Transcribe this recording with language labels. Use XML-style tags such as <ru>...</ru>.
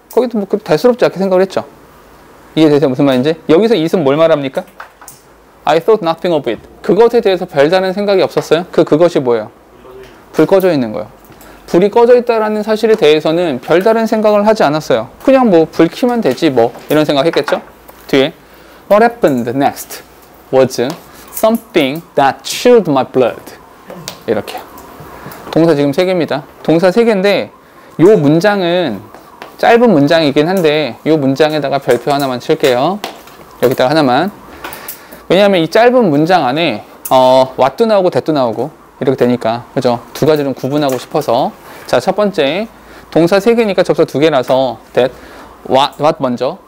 <ko>거기도 뭐 대수롭지 않게 생각을 했죠. 이해되세요? 무슨 말인지? 여기서 it은 뭘 말합니까?</ko> <en>I thought nothing of it.</en> <ko>그것에 대해서 별다른 생각이 없었어요? 그것이 뭐예요? 불 꺼져 있는 거예요. 불이 꺼져 있다라는 사실에 대해서는 별다른 생각을 하지 않았어요. 그냥 뭐 불 켜면 되지 뭐 이런 생각했겠죠? 뒤에</ko> <en>What happened next was something that chilled my blood.</en> <ko>이렇게. 동사 지금 3개입니다. 동사 3개인데 요 문장은 짧은 문장이긴 한데 요 문장에다가 별표 하나만 칠게요. 여기다가 하나만. 왜냐하면 이 짧은 문장 안에 what도 나오고 that도 나오고 이렇게 되니까 그죠? 두 가지를 구분하고 싶어서 자, 첫 번째 동사 3개니까 접사 2개라서 that what 먼저.</ko>